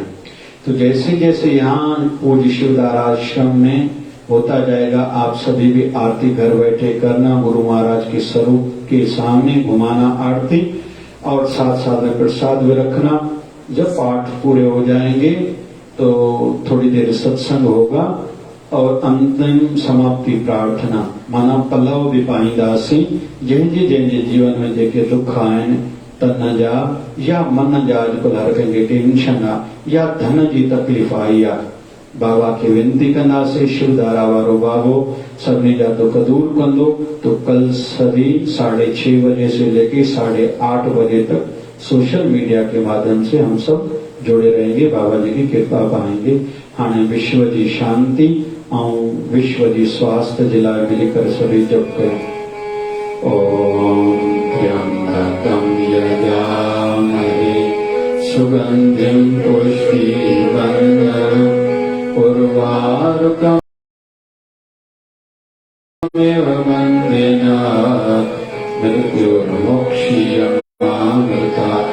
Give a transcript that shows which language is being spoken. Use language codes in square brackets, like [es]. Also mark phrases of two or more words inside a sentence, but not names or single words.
[hi] तो जैसे जैसे यहाँ पूज्य शिवदार आश्रम में होता जाएगा, आप सभी भी आरती घर बैठे करना, गुरु महाराज के स्वरूप के सामने घुमाना आरती, और साथ साथ में प्रसाद भी रखना। जब पाठ पूरे हो जाएंगे तो थोड़ी देर सत्संग होगा और अंतिम समाप्ति प्रार्थना। [sd] माना पल्लव भी पाईंदासी, जंहिंजे जीवन में जेके दुख आहिनि त न जा, या मन जा अॼुकल्ह हर कंहिंखे टेंशन आहे, या धन जी तकलीफ़ आई आहे, बाबा खे विनती कंदासीं, शिवधारा वारो बाबो सभिनी जा दुख दूर कंदो। [hi] तो कल सभी 6:30 बजे से लेके 8:30 बजे तक [en] social media [hi] के माध्यम से हम सब जुड़े रहेंगे, बाबा जी की कृपा पाएंगे। [sd] हाणे विश्व जी शांति और विश्व जी स्वास्थ्य जे लाइ मिली करे सभी जप कयो। [sa] ओम त्र्यंबकं यजामहे सुगंधिं पुष्टिवर्धनम् उर्वारुकमेव वन्देनात् मृत्युर्मोक्षीयमामृतात्।